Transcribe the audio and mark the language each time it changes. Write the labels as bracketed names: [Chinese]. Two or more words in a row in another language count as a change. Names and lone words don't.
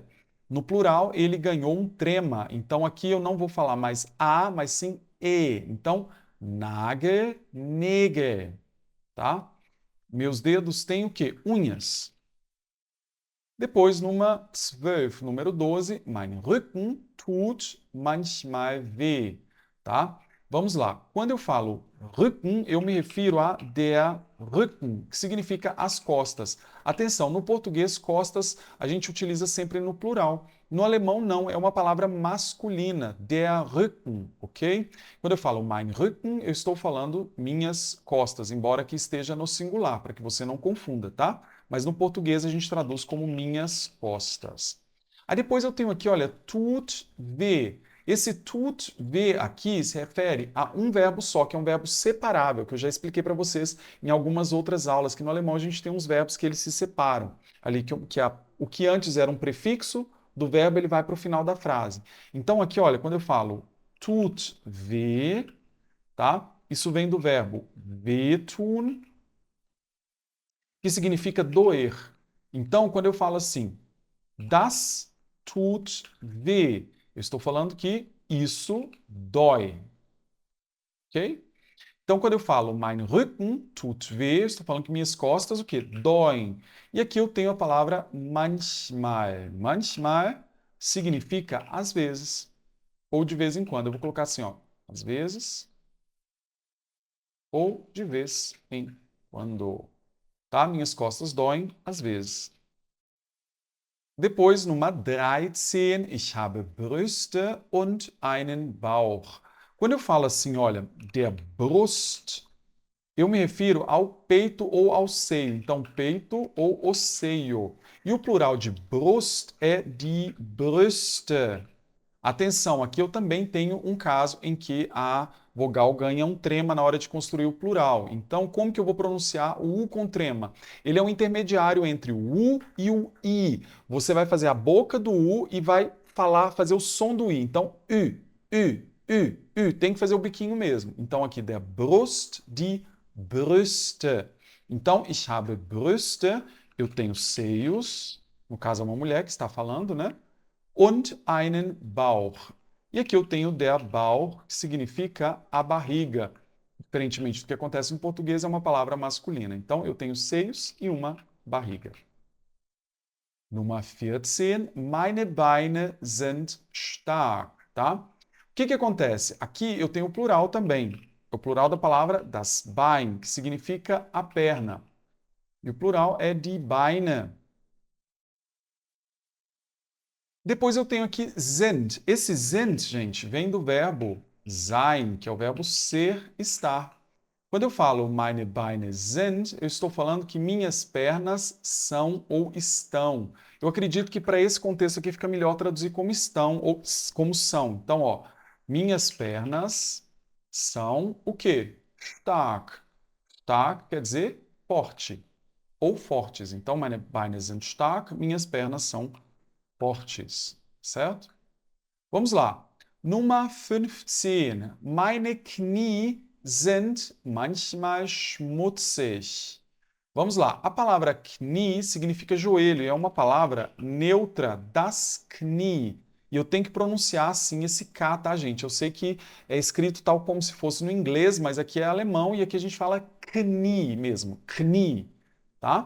[Portuguese] No plural, ele ganhou um trema. Então aqui eu não vou falar mais a, mas sim e. Então, [German] Nagel, Nägel, [Portuguese] tá? Meus dedos têm o quê? Unhas. Depois, numa 12, número 12, [German] mein Rücken tut manchmal weh, [Portuguese] tá? Vamos lá. Quando eu falo Rücken, eu me refiro a [German] der Rücken, [Portuguese] que significa as costas. Atenção, no português, costas a gente utiliza sempre no plural. No alemão, não, é uma palavra masculina, [German] der Rücken, [Portuguese] ok? Quando eu falo [German] mein Rücken, [Portuguese] eu estou falando minhas costas, embora aqui esteja no singular, para que você não confunda, tá? Mas no português a gente traduz como minhas costas. Aí depois eu tenho aqui, olha, [German] tut weh. [Portuguese] Esse [German] tut weh [Portuguese] aqui se refere a um verbo só, que é um verbo separável, que eu já expliquei para vocês em algumas outras aulas, que no alemão a gente tem uns verbos que eles se separam. Ali o que antes era um prefixo do verbo, ele vai para o final da frase. Então aqui, olha, quando eu falo [German] tut weh, [Portuguese] tá? Isso vem do verbo wehtun, que significa doer. Então, quando eu falo assim, [German] das tut weh, [Portuguese] eu estou falando que isso dói. Ok? Então, quando eu falo [German] mein Rücken tut weh, [Portuguese] eu estou falando que minhas costas, o quê? Doem. E aqui eu tenho a palavra manchmal. Manchmal significa às vezes, ou de vez em quando. Eu vou colocar assim, ó, às vezes, ou de vez em quando. Tá? Minhas costas doem às vezes. Depois, [German] Nummer 13, ich habe Brüste und einen Bauch. [Portuguese] Quando eu falo assim, olha, [German] der Brust, [Portuguese] eu me refiro ao peito ou ao seio. Então, peito ou o seio. E o plural de Brust é [German] die Brüste. [Portuguese] Atenção, aqui eu também tenho um caso em que a vogal ganha um trema na hora de construir o plural. Então, como que eu vou pronunciar o U com trema? Ele é um intermediário entre o U e o I. Você vai fazer a boca do U e vai fazer o som do I. Então, U, U, U, U. Tem que fazer o biquinho mesmo. Então, aqui, [German] der Brust, die Brüste. Então, ich habe Brüste, [Portuguese] eu tenho seios. No caso, é uma mulher que está falando, né? [German] Und einen Bauch. [Portuguese] E aqui eu tenho [German] der Bauch, [Portuguese] que significa a barriga. Diferentemente do que acontece em português, é uma palavra masculina. Então, eu tenho seios e uma barriga. [German] Nummer 14. Meine Beine sind stark. [Portuguese] Tá? O que acontece? Aqui eu tenho o plural também. O plural da palavra [German] das Beine, [Portuguese] que significa a perna. E o plural é [German] die Beine. [Portuguese] Depois eu tenho aqui sind. Esse sind, gente, vem do verbo sein, que é o verbo ser, estar. Quando eu falo [German] meine Beine sind, [Portuguese] eu estou falando que minhas pernas são ou estão. Eu acredito que para esse contexto aqui fica melhor traduzir como estão ou como são. Então, ó, Minhas pernas são o quê? [German] Stark. [Portuguese] Stark quer dizer forte ou fortes. Então, [German] meine Beine sind stark, [Portuguese] minhas pernas são fortes, certo? Vamos lá. [German] Nummer 15. Meine Knie sind manchmal schmutzig. [Portuguese] Vamos lá. A palavra Knie significa joelho, é uma palavra neutra, [German] das Knie. [Portuguese] E eu tenho que pronunciar assim esse K, tá, gente? Eu sei que é escrito tal como se fosse no inglês, mas aqui é alemão e aqui a gente fala Knie mesmo, Knie, tá?